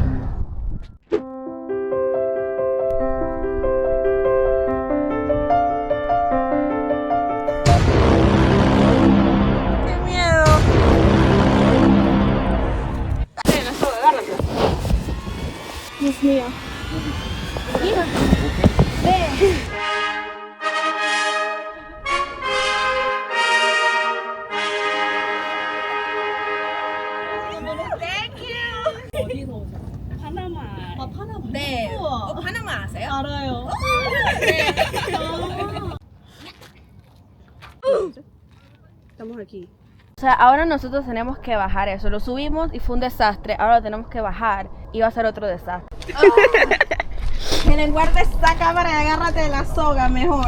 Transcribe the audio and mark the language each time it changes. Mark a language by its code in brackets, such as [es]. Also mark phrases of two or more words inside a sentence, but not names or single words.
[es] ¡Qué miedo! Dios mío. Mira. Ve. [ko] 네. 파나마 아세요? 알아요. [es] Estamos aquí. sea, ahora nosotros tenemos que bajar eso. Lo subimos y fue un desastre. Ahora lo tenemos que bajar y va a ser otro desastre. Miren, guarda esta cámara y agárrate de la soga mejor.